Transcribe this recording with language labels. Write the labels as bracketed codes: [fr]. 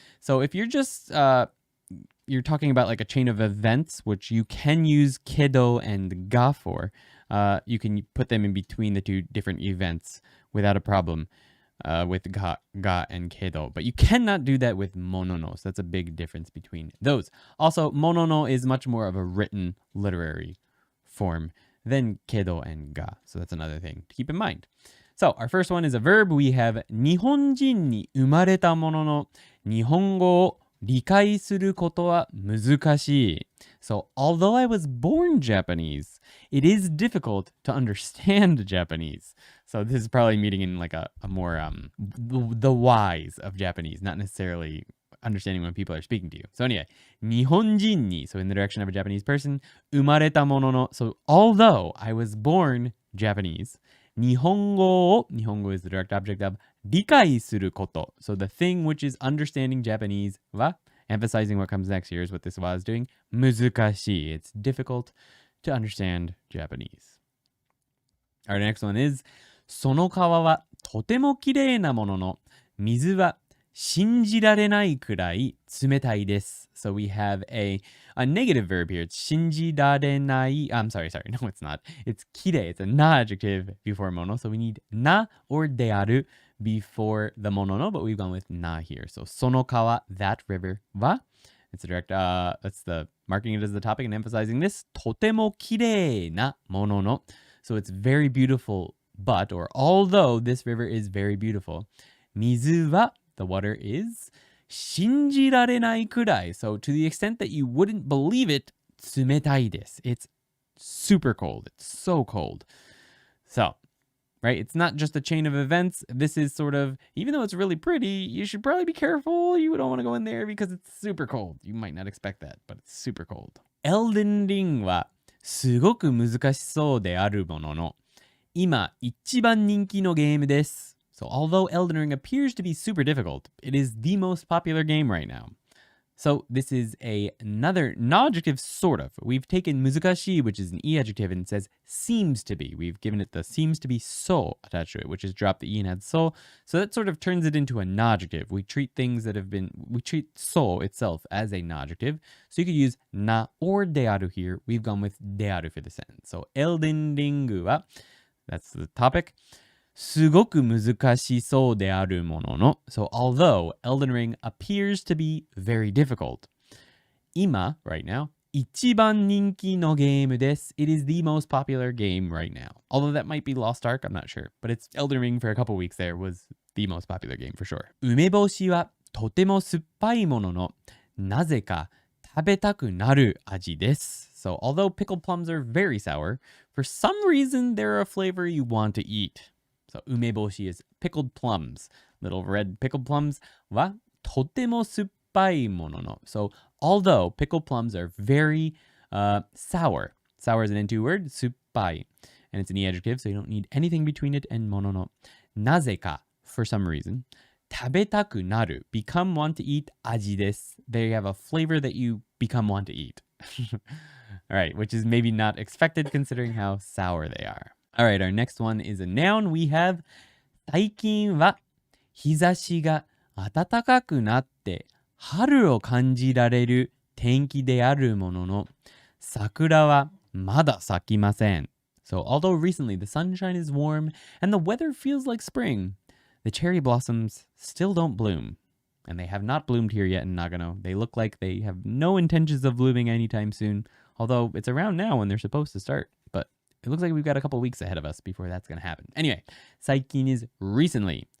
[en] So if you're just you're talking about like a chain of events, which you can use kedo and ga for, you can put them in between the two different events without a problem with ga and kedo. But you cannot do that with monono. So that's a big difference between those. Also, monono is much more of a written literary form than kedo and ga. So that's another thing to keep in mind. So, our first one is a verb. [ja] We have 日本人に生まれたものの日本語を理解することは難しい。 [en] So, although I was born Japanese, it is difficult to understand Japanese. So, this is probably meaning in like a more the whys of Japanese, not necessarily understanding when people are speaking to you. So anyway, [ja] 日本人に, [en] so in the direction of a Japanese person, [ja] 生まれたものの, [en] so although I was born Japanese, 日本語 is the direct object of [ja] 理解すること. [en] So the thing which is understanding Japanese は emphasizing what comes next here is what this wa is doing. [ja] 難しい. [en] It's difficult to understand Japanese. Our next one is [ja] その川はとても綺麗なものの水は信じられないくらい冷たいです。 [en] So we have a negative verb here. It's [ja] 信じられない. [en] I'm sorry. No, it's not. It's [ja] 綺麗. [en] It's a na adjective before mono. So we need na or de aru before the mono no, but we've gone with na here. So [ja] その川, [en] that river, wa. It's a direct, that's the marking it as the topic and emphasizing this. [ja] とても綺麗なものの. [en] So it's very beautiful, but, or although this river is very beautiful. [ja] 水は, [en] the water is [ja] 信じられないくらい. [en] So to the extent that you wouldn't believe it, [ja] 冷たいです. [en] It's super cold. It's so cold. So, right? It's not just a chain of events. This is sort of, even though it's really pretty, you should probably be careful. You don't want to go in there because it's super cold. You might not expect that, but it's super cold. [ja] Elden Ring はすごく難しそうであるものの、今一番人気のゲームです。 [en] So although Elden Ring appears to be super difficult, it is the most popular game right now. So this is another non-adjective sort of. We've taken [ja] 難しい, [en] which is an e adjective, and it says seems to be. We've given it the seems to be so attached to it, which is dropped the e and had so. So that sort of turns it into a non-adjective. We treat so itself as a non-adjective. So you could use na or de aru here. We've gone with de aru for the sentence. So Elden Ring は, that's the topic. [ja] すごく難しそうであるものの. [en] So although Elden Ring appears to be very difficult, [ja] 今, [en] right now, [ja] 一番人気のゲームです. [en] It is the most popular game right now. Although that might be Lost Ark, I'm not sure. But it's Elden Ring for a couple weeks there was the most popular game for sure. [ja] 梅干しはとても酸っぱいものの、なぜか食べたくなる味です. [en] So although pickled plums are very sour, for some reason they're a flavor you want to eat. So, 梅干し is pickled plums. Little red pickled plums [ja] はとても酸っぱいものの. [en] So, although pickled plums are very sour. Sour is an N2 word, [ja] 酸っぱい. [en] And it's an E adjective, so you don't need anything between it and [ja] ものの. なぜか, [en] for some reason. [ja] 食べたくなる, [en] become want to eat [ja] 味です. [en] They have a flavor that you become want to eat. All right, which is maybe not expected considering how sour they are. All right, our next one is a noun. [ja] We have 最近は日差しが暖かくなって春を感じられる天気であるものの、桜はまだ咲きません. [en] So although recently the sunshine is warm and the weather feels like spring, the cherry blossoms still don't bloom. And they have not bloomed here yet in Nagano. They look like they have no intentions of blooming anytime soon, although it's around now when they're supposed to start. But it looks like we've got a couple weeks ahead of us before that's going to happen. Anyway, [ja] 最近 [en] is recently.